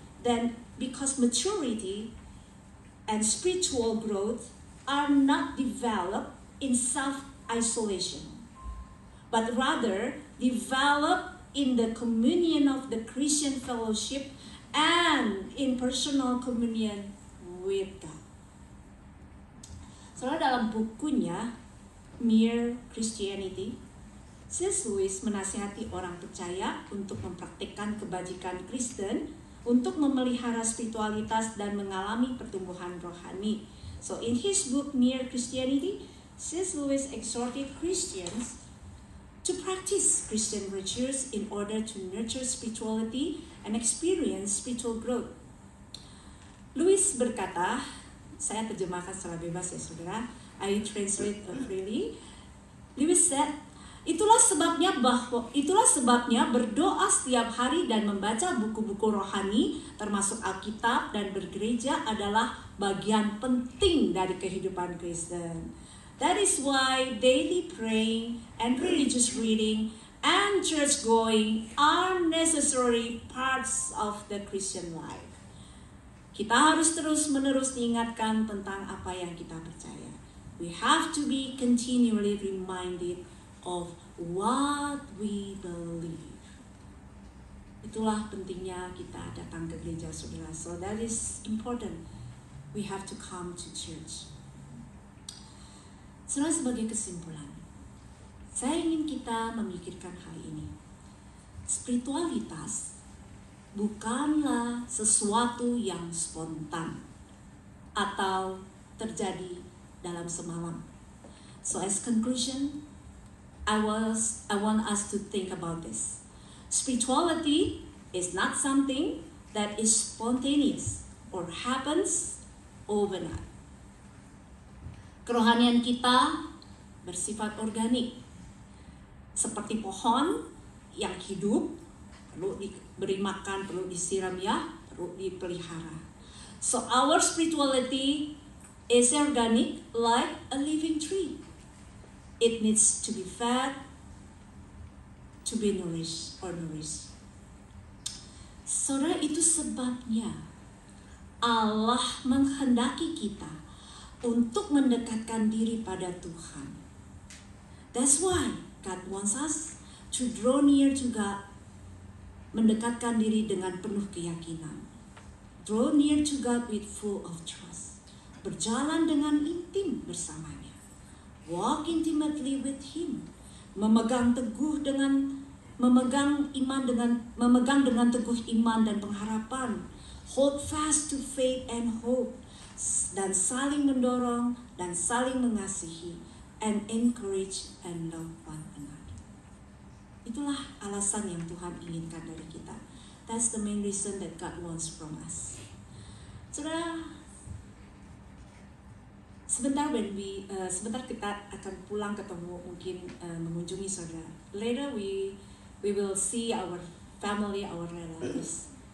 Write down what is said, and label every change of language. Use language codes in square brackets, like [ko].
[en] Then because maturity and spiritual growth are not developed in self-isolation, but rather developed in the communion of the Christian fellowship and in personal communion with God. [id] Soalnya dalam bukunya Mere Christianity, C.S. Lewis menasihati orang percaya untuk mempraktikkan kebajikan Kristen, untuk memelihara spiritualitas dan mengalami pertumbuhan rohani. [en] So in his book Mere Christianity, C.S. Lewis exhorted Christians to practice Christian virtues in order to nurture spirituality and experience spiritual growth. [id] Lewis berkata, saya terjemahkan secara bebas ya saudara, [en] I translate freely. Lewis said, [id] itulah sebabnya berdoa setiap hari dan membaca buku-buku rohani termasuk Alkitab dan bergereja adalah bagian penting dari kehidupan Kristen. [en] That is why daily praying and religious reading and church going are necessary parts of the Christian life. [id] Kita harus terus-menerus diingatkan tentang apa yang kita percaya. [en] We have to be continually reminded of what we believe. [id] Itulah pentingnya kita datang ke gereja, saudara. [en] So that is important. We have to come to church. [id] Saudara, sebagai kesimpulan, saya ingin kita memikirkan hal ini. Spiritualitas bukanlah sesuatu yang spontan atau terjadi dalam semalam. [en] So as conclusion, I want us to think about this. Spirituality is not something that is spontaneous or happens overnight. [id] Kerohanian kita bersifat organik, seperti pohon yang hidup, perlu diberi makan, perlu disiram ya, perlu dipelihara. [en] So our spirituality is organic like a living tree. It needs to be fed, to be nourished. [id] Saudara, itu sebabnya Allah menghendaki kita untuk mendekatkan diri pada Tuhan. [en] That's why God wants us to draw near to God, [id] mendekatkan diri dengan penuh keyakinan. [en] Draw near to God with full of trust. [id] Berjalan dengan intim bersamanya. [en] Walk intimately with Him. [id] Memegang dengan teguh iman dan pengharapan. [en] Hold fast to faith and hope. [id] Dan saling mendorong dan saling mengasihi. [en] And encourage and love one another. [id] Itulah alasan yang Tuhan inginkan dari kita. [en] That's the main reason that God wants from us. [id] Saudara, sebentar kita akan pulang ketemu, mungkin mengunjungi saudara. [en] Later we will see our family, our relatives.